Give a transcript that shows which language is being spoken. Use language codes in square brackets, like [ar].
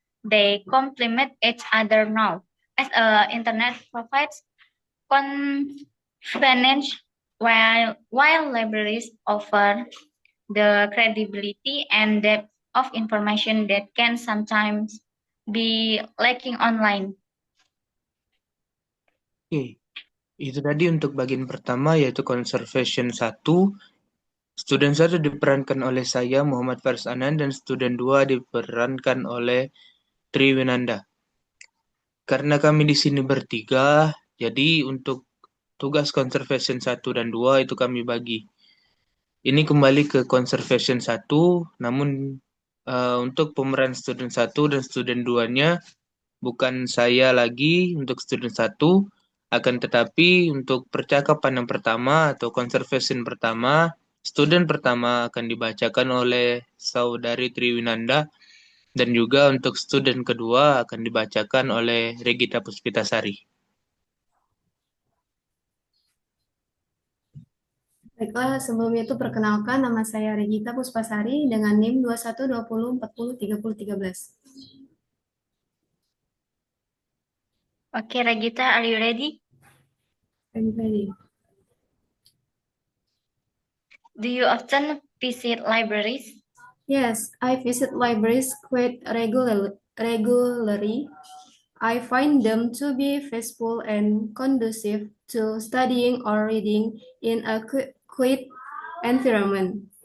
[en] They complement each other now, as internet provides convenience, while libraries offer the credibility and depth of information that can sometimes be lacking online. [id] Oke, itu tadi untuk bagian pertama yaitu Conservation 1. Student 1 diperankan oleh saya, Muhammad Faris Anan, dan student 2 diperankan oleh Triwinanda. Karena kami di sini bertiga, jadi untuk tugas Conservation 1 dan 2 itu kami bagi. Ini kembali ke Conservation 1, namun untuk pemeran student 1 dan student 2-nya bukan saya lagi untuk student 1, akan tetapi untuk percakapan yang pertama atau conservation pertama, student pertama akan dibacakan oleh saudari Triwinanda dan juga untuk student kedua akan dibacakan oleh Regita Puspitasari. Baiklah, sebelum itu perkenalkan, nama saya Regita Puspasari dengan NIM 2120403013. [en] Okay, Regita, are you ready? I'm ready. Do you often visit libraries? Yes, I visit libraries quite regularly. I find them to be peaceful and conducive to studying or reading in a quiet environment.